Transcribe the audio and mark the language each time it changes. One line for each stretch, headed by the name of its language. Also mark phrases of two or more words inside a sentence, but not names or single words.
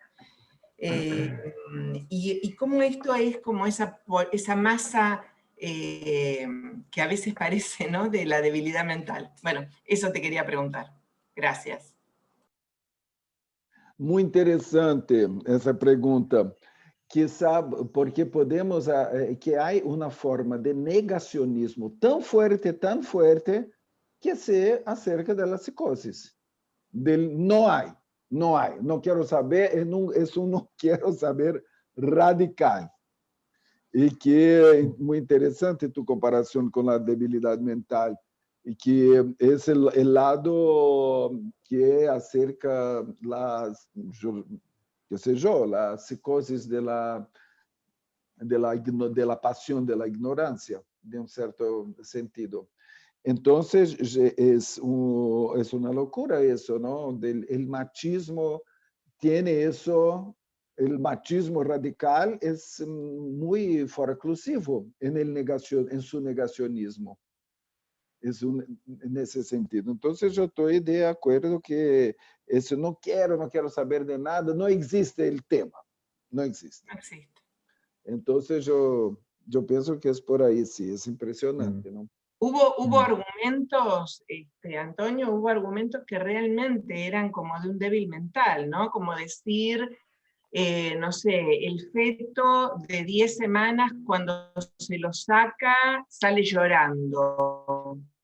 Spanish: Y cómo esto es como esa masa que a veces parece, ¿no?, de la debilidad mental. Bueno, eso te quería preguntar. Gracias. Muy interesante
Portuguese: essa pergunta, quizá porque podemos, que há uma forma de negacionismo tão fuerte, que é acerca da psicose. Não há, não quero saber, é um não quero saber radical. E que é muito interessante tu comparação com a debilidade mental, e que esse é o lado que é acerca das,
Spanish: qué sé yo, las psicosis de la pasión, de la ignorancia, de un cierto sentido. Entonces, es una locura eso, ¿no? El machismo tiene eso, el machismo radical es muy forclusivo en su negacionismo.
Portuguese: Nesse sentido. Então, eu estou de acordo que esse não quero saber de nada, não existe o tema, não existe.
Spanish: No existe.
Portuguese: Então, eu penso que é por aí, sim, é impressionante, não?
Spanish: Hubo argumentos, Antonio, hubo argumentos que realmente eran como de un débil mental, ¿no? Como decir, no sé, el feto de 10 semanas cuando se lo saca sale llorando.